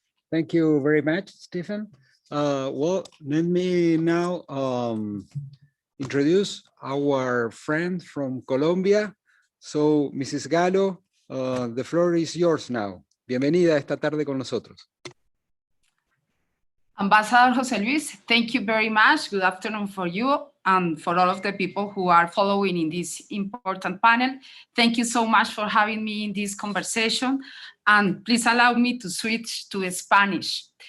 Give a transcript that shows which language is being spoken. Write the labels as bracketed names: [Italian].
[English] Thank you very much, Stephen. Well, let me now introduce our friend from Colombia. So, Mrs. Gallo, the floor is yours now. [Spanish] Bienvenida esta tarde con nosotros. [English] Ambassador Jose Luis, thank you very much. Good afternoon for you and for all of the people who are following in this important panel. Thank you so much for having me in this conversation. And please allow me to switch to Spanish.